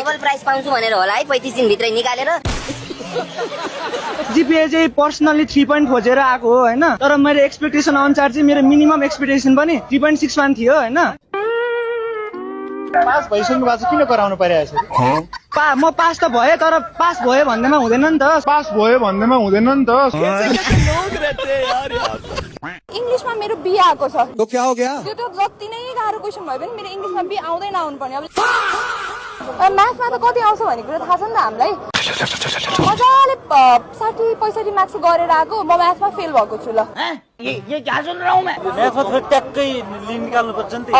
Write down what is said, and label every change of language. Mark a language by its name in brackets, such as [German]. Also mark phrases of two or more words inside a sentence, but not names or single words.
[Nepali] जीपीए चाहिँ पर्सनली 3 खोजेर आएको हो हैन, तर मेरो एक्सपेक्टेसन अनुसार चाहिँ मेरो [English] minimum expectation [Nepali] पनि 3.61 थियो हैन। पास भइसक्नु भएको छ, किन कराउनु परिरहेछ? म पास त भए तर पास भयो भन्दैमा हुँदैन नि त। इंग्लिशमा मेरो B आएको छ। [Hindi] तो क्या हो गया? [Nepali] त्यो त जति नै गाह्रो क्वेशन भयो पनि मेरो इंग्लिशमा B आउँदै नआउनु पर्ने। अब म्याथमा त कति आउँछ भन्ने कुरा थाहा छ नि त हामीलाई। मजाले 60-65 मार्क्स गरेर आएको, म म्याथमा फेल भएको छु। ल म्याथमा फेरि ट्याक्कै निकाल्नु पर्छ नि त।